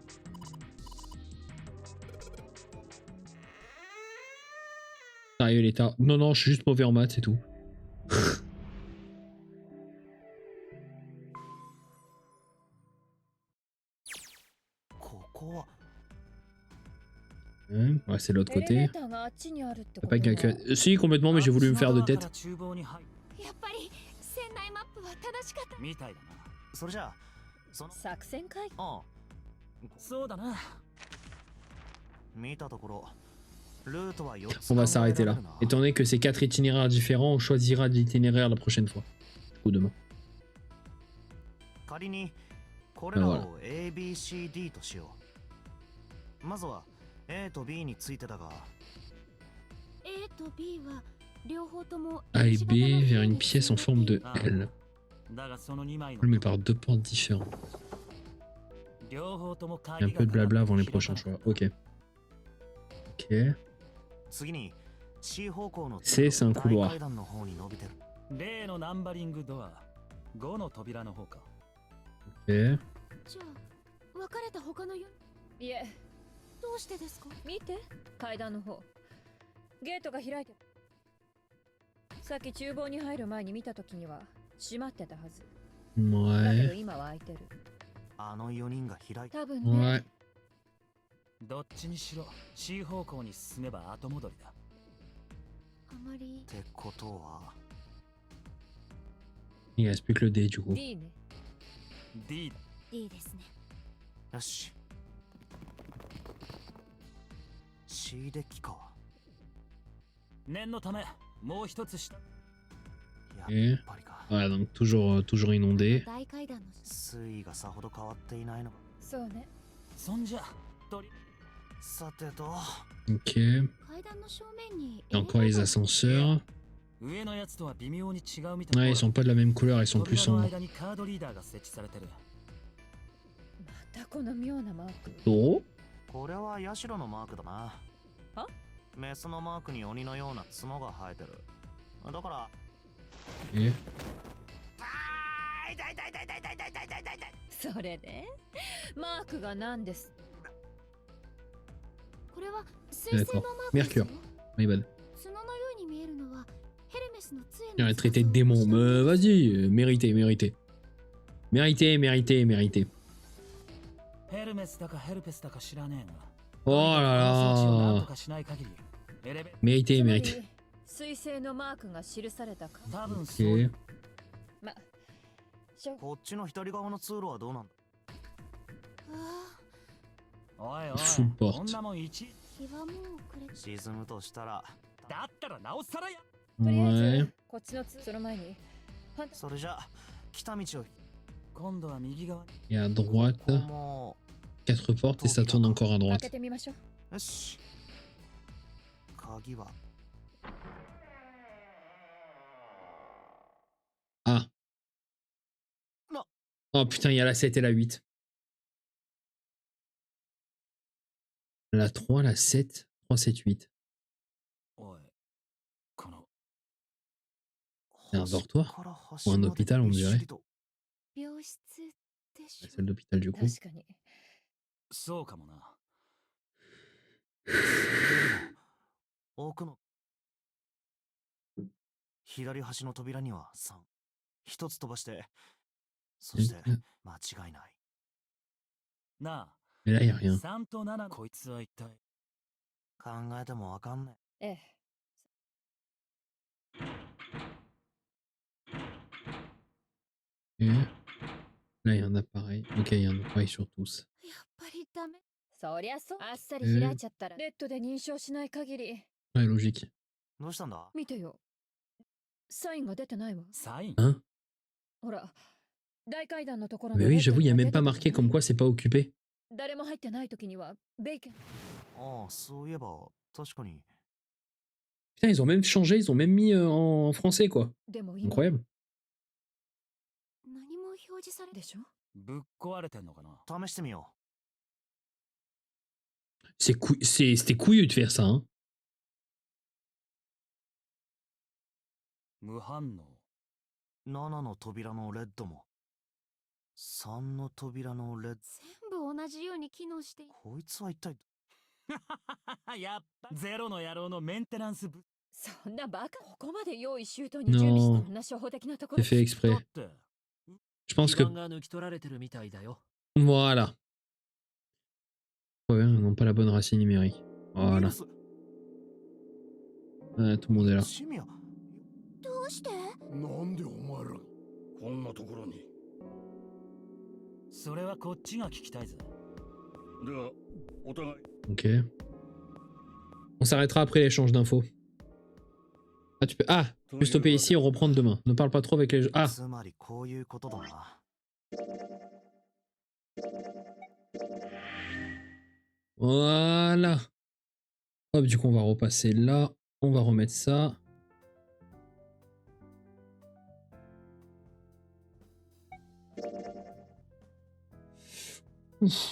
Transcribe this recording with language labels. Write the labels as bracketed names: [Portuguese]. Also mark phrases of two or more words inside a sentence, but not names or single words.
[French] Sérieux, l'état. Non, non, je suis juste mauvais en maths, c'est tout. Ouais, c'est de l'autre [Japanese] エレベ [French] côté. [Japanese] ーターがあっちにあるって [French] Y'a [Japanese] こ [French] pas [Japanese] とは [French] quelqu'un. Si, complètement, mais j'ai voulu me faire de tête. [Japanese] 厨房に入やっぱり船内マップは正しかった。みたいだな。それじゃあその作戦会議ああそうだな。見たところルートは4つ [French] On va [Japanese] 考えら [French] s'arrêter [Japanese] れ [French] là. [Japanese] るな [French] Étant donné que c'est 4 itinéraires différents, on choisira l'itinéraire la prochaine fois. Ou demain. [Japanese] 仮にこれらを ABCD としよう。まずは A と B についてだが A と B は両方とも [French] A et [Japanese] H [French] B [Japanese] 型の [French] vers [Japanese] 部屋 [French] une [Japanese] に [French] pièce en forme de [Japanese] ああ [French] L. [Japanese] だがその2枚の [French] Mais par 2 portes différentes. [Japanese] 両方とも [French] Il y a [Japanese] 鍵 [French] un [Japanese] が [French] peu de blabla avant les [Japanese] 開か [French] prochains [Japanese] なかっ [French] choix. [Japanese] た [French] Ok. Ok. [Japanese] 次に C 方向の [French] C c'est un couloir [Japanese] 大階段の方に伸びてる。例のナンバリングドア5の扉の方か。 [French] Ok. [Japanese] じゃあ別れた他の4 いえどうしてですか？見て階段の方ゲートが開いてるさっき厨房に入る前に見た時には閉まってたはずだけど [French] Ouais. [Japanese] 今は開いてるあの4人が開いた。多分ね [French] Ouais. [Japanese] どっちにしろ C 方向に進めば後戻りだ。あまりってことは [French] Il reste plus que le D du coup. [Japanese] D ね D だ。 D ですね。よし C デッキか。念のためもう一つ下。やっぱりか。 [French] Ouais, donc toujours inondé. [Japanese] 大階段の水位がさほど変わっていないのか。そうねそんじゃとりさてと [French] Ok. [Japanese] 階段の正面に [French] Et encore les ascenseurs. [Japanese] 上のやつとは微妙に違うみたい [French] Ouais, ils sont pas de la même couleur, ils sont plus [Japanese] 扉の [French] sombres. [Japanese] 間にカードリーダーが設置されてる。またこの妙なマーク [French] Oh. [Japanese] これはヤシロのマークだな。あメスのマークに鬼のような角が生えてる。だから [French] Et [Japanese] それでマークが何ですこれは水星のマークですよ。 [English] My bad. [Japanese] 角のように見えるのはヘルメスの杖 [French] Il [Japanese] の [French] aurait traité de démon. Mais vas-y, mérité, mérité. Mérité, mérité, mérité. [Japanese] ヘルメスだかヘルペスだか知らねえが。 [French] Oh [Japanese] この装置をなん [French] là [Japanese] と [French] là. [Japanese] かしない限りエレベ [French] Mérité, [Japanese] つまり [French] mérité. [Japanese] 水星のマークが記されたか多分そういう [French] Ok. [Japanese] ましょこっちの左側の通路はどうなんだ。あおいおい [French] Full porte. [Japanese] こんなもん1 あ、日はもう暮れ沈むとしたらだったらなおさらや。とりあえず [French] Ouais. [Japanese] こっちのその前に反対それじゃあ来た道を今度は右側に。 [French] Et à [Japanese] こ [French] droite, [Japanese] こも [French] 4 portes et ça tourne encore à [Japanese] 開 [French] droite. [Japanese] けてみましょうよし鍵は [French] Ah. Non. Oh putain, il y a la 7 et la 8. La 3, la 7, 3, 7, 8. [Japanese] おい、この [French] C'est un dortoir [Japanese] 端から [French] ou [Japanese] 端 [French] un [Japanese] まで [French] hôpital, on [Japanese] びっし [French] dirait. [Japanese] りと病室でし [French] La [Japanese] ょ。 [French] salle d'hôpital du coup. [Japanese] 確かにそうかもな。奥の左端の扉には3一つ飛ばしてそして間違いない。な [French] Mais là, il n'y a [Japanese] あ、 [French] rien. [Japanese] 3と7こいつは一体。考えてもわかんない。ええ [French] Et là, il y a un appareil. Ok, il y a un appareil sur tous. [Japanese] やっぱりダメ。そりゃそうあっさり開いちゃったらレッドで認証しない限り [French] Ouais, logique. [Japanese] どうしたんだ。見てよサインが出てないわサイン [French] Hein [Japanese] ほら大階段のところの [French] Mais oui, [Japanese] レッド [French] j'avoue, il n'y a [Japanese] には [French] même pas [Japanese] 出て [French] marqué [Japanese] た [French] comme [Japanese] ね [French] quoi c'est pas occupé. [Japanese] 誰も入ってない時にはベーケンああ、そういえば確かに。 [French] Putain, ils ont même changé, ils ont même mis en français, quoi. [Japanese] でも今 [French] Incroyable. [Japanese] 何も表示されでしょぶっ壊れてんのかな。試してみよ [French] C'était couillu de faire ça, hein. [Japanese] 無反応。う。7の扉のレッドも。 3の扉のレッド。全部同じように機能している。こいつは一体。やっぱゼロの野郎のメンテナンス部。そんなバカ、ここまで用意周到に準備してんな初歩的なところ。 [French] C'est fait exprès. [Japanese] だって [French] Je pense que [Japanese] 基盤が抜き取られてるみたいだよ。 [French] voilà. Ouais, non pas la bonne racine numérique. Voilà. Tout le monde est là. [Japanese] シミア。どうして？なんでお前らこんなところに。それはこっちが聞きたいぜ。ではお互い。 [French] Ok. On s'arrêtera après l'échange d'infos. Ah, tu peux. Ah, tu peux stopper ici et reprendre demain. Ne parle pas trop avec les. Ah! [Japanese] つまりこういうことだな。 [French] Voilà. Hop, du coup, on va repasser là. On va remettre ça. Ouf.